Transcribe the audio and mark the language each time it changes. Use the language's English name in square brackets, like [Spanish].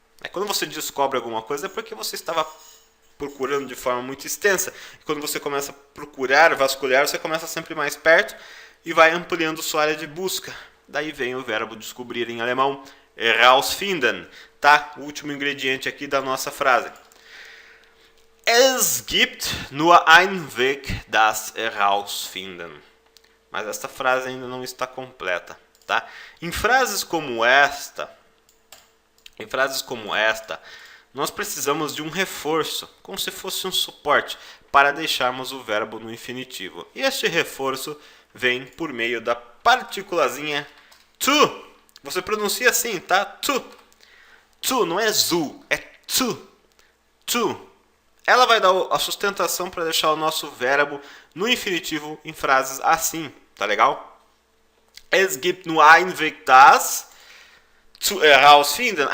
[Portuguese] Quando você descobre alguma coisa é porque você estava procurando de forma muito extensa. E quando você começa a procurar, vasculhar, você começa sempre mais perto e vai ampliando sua área de busca. Daí vem o verbo descobrir em alemão, herausfinden, tá? O último ingrediente aqui da nossa frase. [German] Es gibt nur einen Weg, das herausfinden. [Portuguese] Mas esta frase ainda não está completa, tá? Em frases como esta, nós precisamos de um reforço, como se fosse um suporte, para deixarmos o verbo no infinitivo. E este reforço vem por meio da partículazinha tu. Você pronuncia assim, tá? Tu. Tu, não é zu, é tu. Tu. Ela vai dar a sustentação para deixar o nosso verbo no infinitivo em frases assim, tá legal? [German] Es gibt nur ein Weg, das zu herausfinden.